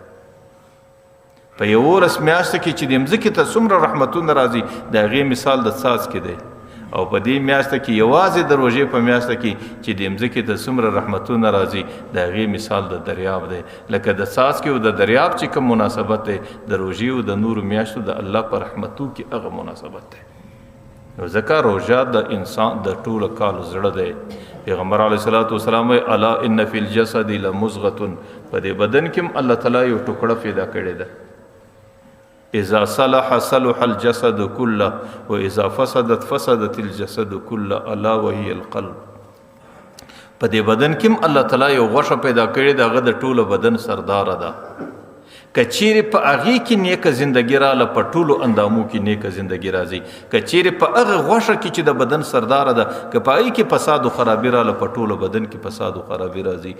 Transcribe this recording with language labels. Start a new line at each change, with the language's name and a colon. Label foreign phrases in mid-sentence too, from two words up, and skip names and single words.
Pashto: په 11 میاشتې کې چې د مځکې ته څومره رحمتونه راځي د هغې مثال د څاڅکي دی، او په دې میاشته کې یوازې د روژې په میاشته کې چې د مځکې ته څومره رحمتونه راځي د هغې مثال د دریاب دی. لکه د څاڅکي او د دریاب چې کوم مناسبت دی، د روژې او د نورو میاشتو د الله په رحمتو کې هغه مناسبت دی. نو ځکه روژه د انسان د ټولو کالو زړه دی. پیغمبر
Arabic: علیه الصلاۃ والسلام
Pashto: وایي
Arabic: الا ان فی الجسد لمضغة،
Pashto: په دې بدن کې هم الله تعالی یو ټوکړه پیدا کړې ده.
Arabic: اذا صلح صلح الجسد كله واذا فسدت فسدت الجسد كله الا وهي القلب.
Pashto: په دې بدن کې هم الله تعالی یو غوښه پیدا کړې ده، هغه د ټولو بدن سردار ده. کچېرې په هغې کې نیکه زندګي راله، په ټولو اندامو کې نیکه زندګي راځي. کچېرې په هغه غوښه کې چې د بدن سرداره ده، که په هغې کې فساد و خرابي راله، په ټولو بدن کې فساد و خرابي راځي.